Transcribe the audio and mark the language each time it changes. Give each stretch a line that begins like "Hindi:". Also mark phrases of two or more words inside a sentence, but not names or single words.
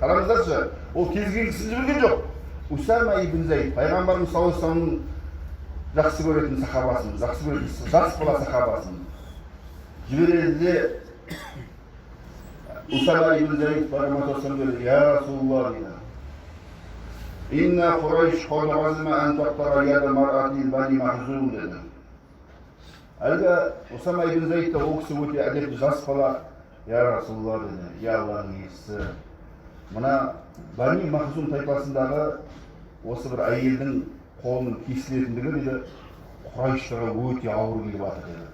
Kazakh: Қараңыздаршы, ол кез келген кісіні жіберген жоқ. Усама ибн Заид, пайғамбарымыз
Arabic: صلى الله عليه وسلم
Kazakh: жақсы көретін сахабасын, жақсы көретін жас бала сахабасын жібереді де Усама ибн Заид пайғамбарымыз
Arabic: صلى الله عليه وسلم يا رسول الله
Kazakh: дейді.
Arabic: إن قريش قون عظيمة أن تقطع يد امرأة بني مخزوم деді.
Kazakh: Әлгі Усама ибн Заид ол кісі өте әдепті жас бала,
Arabic: يا رسول الله
Kazakh: деді, я Аллахның елшісі. Мына Бани Махзум тайпасындағы осы бір әйелдің қолының кесілетіндігі дейді, Құрайштарға өте ауыр келіп жатыр деді.